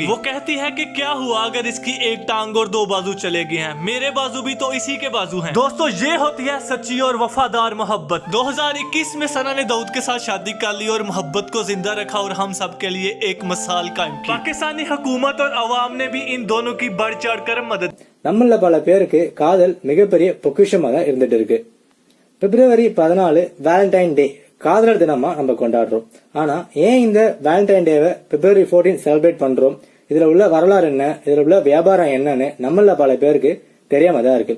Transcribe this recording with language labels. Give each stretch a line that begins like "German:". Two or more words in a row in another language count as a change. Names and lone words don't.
Hindi: वो कहती है कि क्या हुआ अगर इसकी एक टांग और 2 बाजू चले गए हैं, मेरे बाजू भी तो इसी के बाजू हैं। दोस्तों, ये होती है सच्ची और वफादार मोहब्बत। 2021 में सना ने दाऊद के साथ शादी कर ली और मोहब्बत को जिंदा रखा और हम सब के लिए एक मिसाल कायम की। पाकिस्तानी हुकूमत और अवाम ने भी इन दोनों की बढ़ चढ़ कर मदद।
Tamil: நம்மள பல பேருக்கு காதல் மிகப்பெரிய பொக்கிஷமா தான் இருந்துட்டு இருக்கு. பிப்ரவரி 14 வேலண்டைன் டே காதலர் தினமா நம்ம கொண்டாடுறோம். ஆனா ஏன் இந்த வேலண்டைன் டேவை பிப்ரவரி 14 செலிப்ரேட் பண்றோம்? இதுல உள்ள வரலாறு என்ன, இதுல உள்ள வியாபாரம் என்னன்னு நம்மள பல பேருக்கு தெரியாம தான் இருக்கு.